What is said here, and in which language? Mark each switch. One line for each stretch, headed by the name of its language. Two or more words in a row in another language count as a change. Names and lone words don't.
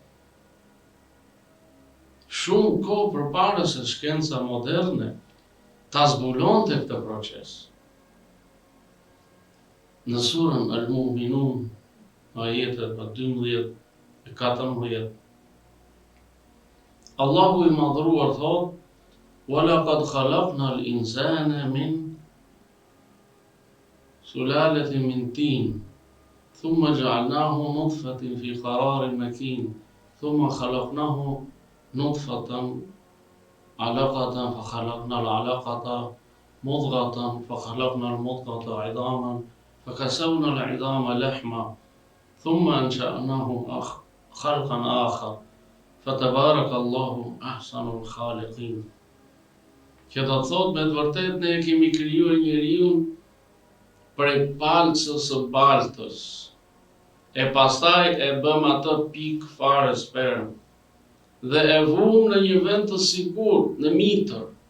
Albanian: Shumë kohë përpara se shkenca moderne ta zbulonte këtë proces. Në surën Al-Mu'minun, ajetet 12 e 14, Allahu i madhruar thot:
Arabic: "ولقد خلقنا الإنسان من سلالة من طين ثم جعلناه نطفة في قرار مكين ثم خلقناه نطفة علقة فخلقنا العلقة مضغة فخلقنا المضغة عظاما فكسونا العظام لحما ثم أنشأناه خلقا آخر فتبارك الله أحسن الخالقين."
Albanian: Që do të thot me të vërtet ne kemi krijuar njeriu prej palcës së baltës, e pastaj e bëm atë pikë fare sperm, dhe e vum në një vend të sigurt, në mitër.